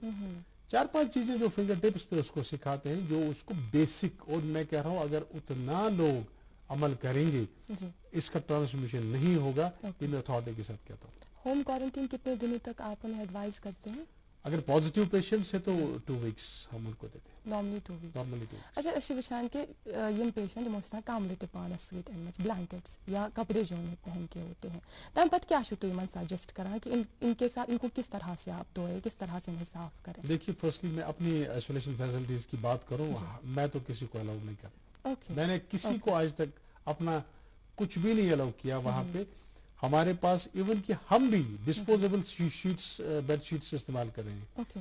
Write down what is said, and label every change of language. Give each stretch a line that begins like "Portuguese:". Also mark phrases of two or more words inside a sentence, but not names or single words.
Urdu: 4-5 چیزیں جو
English: finger tips
Urdu: پہ اس کو سکھاتے ہیں، جو اس کو بیسک. اور میں کہہ رہا ہوں اگر اتنا لوگ عمل کریں گے اس کا ٹرانسمیشن نہیں ہوگا. یہ میں اتھارٹی کے ساتھ کہتا ہوں.
English: home quarantine
Urdu: کتنے دنوں تک آپ انہیں ایڈوائز کرتے ہیں؟ اگر
English: positive patients
Urdu: ہے تو 2 ویکس ہم ان کو دیتے ہیں.
English: normally 2 weeks.
Kashmiri: اچھا، اس وچان کہ یم پیشنٹ یمو آسان کملہ تہ پانس سۭتۍ أنمٕژ،
Urdu: بلینکٹس یا کپڑے جو انہیں پہن کے ہوتے ہیں،
Kashmiri: تمہ پتہ کیا چھو تُہۍ یمن سجیسٹ کران
Urdu: کہ ان کے ساتھ ان کو کس طرح سے آپ دھوئے، کس طرح سے انہیں صاف کریں؟ دیکھیے، فرسٹلی میں اپنی
English: isolation facilities
Urdu: کی بات کروں، میں تو کسی کو الاؤ نہیں کرتا. میں نے کسی کو آج تک اپنا کچھ بھی نہیں الاؤ کیا وہاں پہ. ہمارے پاس ایون کہ ہم بھی
English: disposable sheets, bed sheets
Urdu: استعمال کر رہے ہیں.